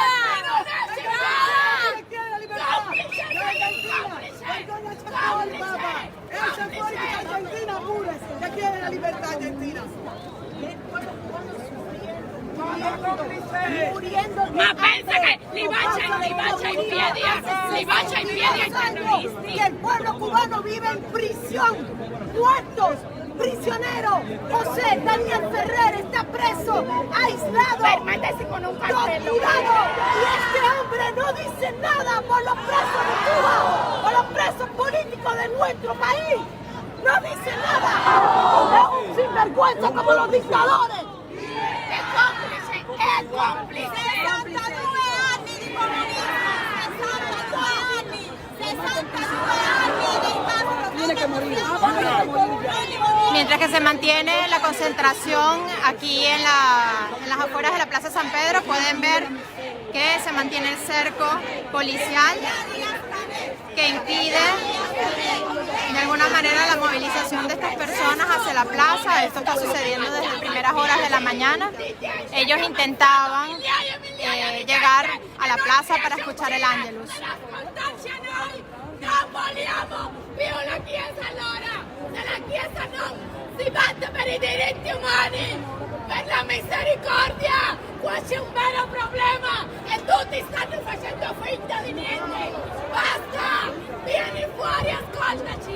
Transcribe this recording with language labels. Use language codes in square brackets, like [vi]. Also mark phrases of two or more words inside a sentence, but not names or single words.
[it] Argentina pure, che chiede la libertà argentina. Ma pensa che li bacia in piedi ai terroristi. [es] Que el pueblo cubano vive en prisión, muertos, prisioneros. José Daniel Ferrer está preso, aislado, Permanece con un cartel. torturado. Y este hombre no dice nada por los presos de Cuba, por los presos políticos de nuestro país. No dice nada. Es un sinvergüenza como los dictadores. Es cómplice. [it] 62 anni di comunismo, 62 anni del Castro. [es] Tiene que morir. Mientras que se mantiene la concentración aquí en las afueras de la Plaza San Pedro, pueden ver que se mantiene el cerco policial que impide de alguna manera la movilización de estas personas hacia la plaza. Esto está sucediendo desde primeras horas de la mañana. Ellos intentaban llegar a la plaza para escuchar el Ángelus. [it] Viva la Chiesa allora! Nella Chiesa non si batte per I diritti umani, per la misericordia! Qua c'è un vero problema e tutti stanno facendo finta di niente! Basta! Vieni fuori, ascoltaci!